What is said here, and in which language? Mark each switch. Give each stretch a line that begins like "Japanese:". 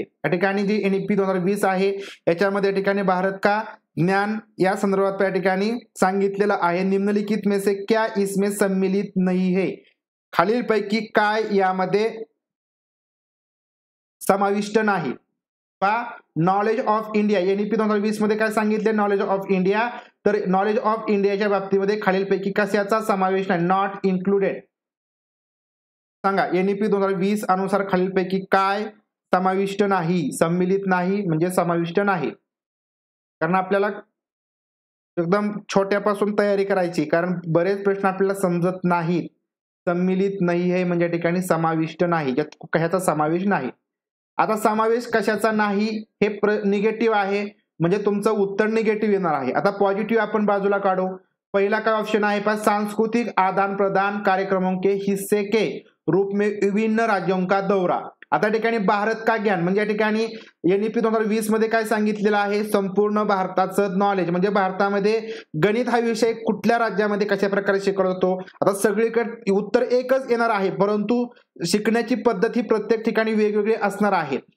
Marathi: या ठिकाणी जी NEP 2020 आहे याच्यामध्ये या ठिकाणी
Hindi: भारत का ज्ञान
Marathi: या संदर्भात या ठिकाणी सांगितलेलं आहे.
Hindi: निम्नलिखित में से क्या इसमें सम्मिलित नहीं है?
Marathi: खालीलपैकी काय यामध्ये समाविष्ट नाही? पहा,
English: knowledge of India
Marathi: NEP 2020 मध्ये काय सांगितले? Knowledge of India. तर नॉलेज ऑफ इंडियाच्या बाबतीमध्ये खालीलपैकी कशाचा समावेश नाही? Not included. सांगा, NEP 2020 अनुसार खालीलपैकी काय समाविष्ट नाही? सम्मिलित नाही म्हणजे समाविष्ट नाही. कारण आपल्याला एकदम छोट्यापासून तयारी करायची, कारण बरेच प्रश्न आपल्याला समजत नाहीत. सम्मिलित नाही आहे म्हणजे ठिकाणी समाविष्ट नाही, यात कशाचा समावेश नाही. आता समावेश कशाचा नाही हे निगेटिव्ह आहे, म्हणजे तुमचं उत्तर निगेटिव्ह येणार आहे. आता पॉझिटिव्ह आपण बाजूला काढू. पहिला काय ऑप्शन आहे पहा,
Hindi: सांस्कृतिक आदान प्रदान कार्यक्रमों के हिस्से के रूप में विभिन्न राज्यों का दौरा.
Marathi: आता ठिकाणी भारत का ज्ञान म्हणजे या ठिकाणी NEP 2020 मध्ये काय सांगितलेलं आहे? संपूर्ण भारताचं नॉलेज, म्हणजे भारतामध्ये गणित हा विषय कुठल्या राज्यामध्ये कशा प्रकारे शिकवला जातो. आता सगळीकडे उत्तर एकच येणार आहे, परंतु शिकण्याची पद्धत ही प्रत्येक ठिकाणी वेगवेगळी असणार आहे.